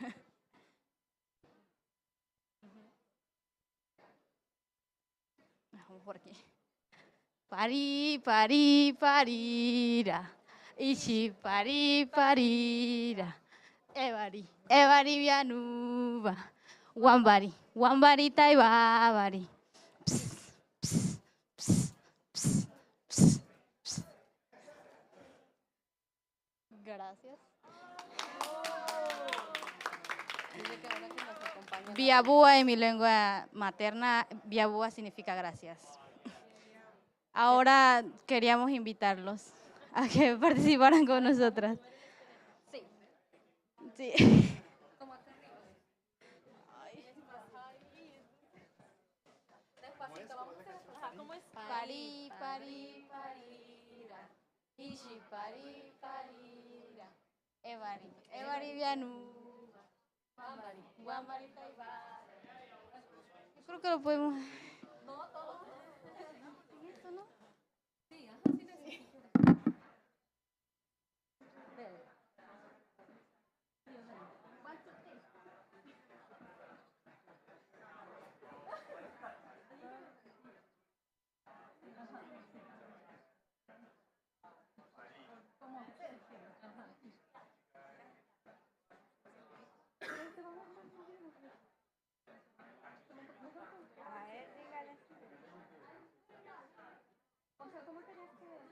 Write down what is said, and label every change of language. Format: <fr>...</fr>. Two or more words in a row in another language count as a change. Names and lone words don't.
<es>Vamos por aquí. Pari, pari, parira. Ishi, pari, parira. Evari, evari, vianuba. Wambari, wambari, taibabari. Gracias. Viabúa en mi lengua materna, viabúa significa gracias. Ahora queríamos invitarlos a que participaran con nosotras. Sí. Sí. ¿Cómo es? Pari, pari, parira. Ishi, pari, parira. Evari, evari, vianu. Wambari, wambari, taibari. Yo creo que lo podemos. No, todo. ¿Esto no? Sí, ajá, sí necesito. O sea, ¿cómo querías que...?</es>